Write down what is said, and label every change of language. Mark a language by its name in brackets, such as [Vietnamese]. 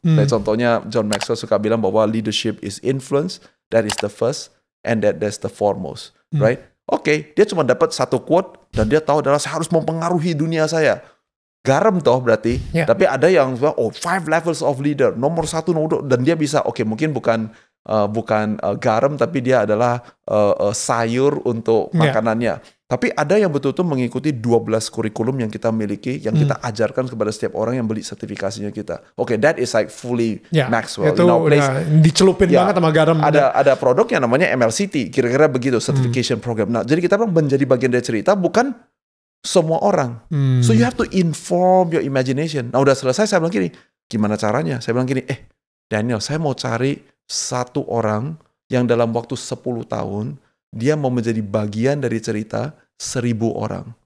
[Indonesian] Kayak contohnya John Maxwell suka bilang bahwa [English] leadership is influence, that is the first, and that's the foremost, right? [Indonesian] Oke, dia cuma dapat satu quote dan dia tahu adalah saya harus mempengaruhi dunia saya. Garam toh berarti, tapi ada yang 5 levels of leader, nomor 1, nomor 2, dan dia bisa, mungkin bukan garam, tapi dia adalah sayur untuk makanannya. Tapi ada yang betul-betul mengikuti 12 kurikulum yang kita miliki, yang kita ajarkan kepada setiap orang yang beli sertifikasinya kita. [English] That is like fully Maxwell. [Indonesian] Itu udah dicelupin banget sama garam. Ada produk yang namanya MLCT, kira-kira begitu, certification program. Nah, jadi kita menjadi bagian dari cerita, bukan semua orang. [English] So you have to inform your imagination. [Indonesian] Nah, udah selesai, saya bilang gini, gimana caranya? Saya bilang gini, Daniel, saya mau cari satu orang yang dalam waktu 10 tahun, dia mau menjadi bagian dari cerita 1000 orang.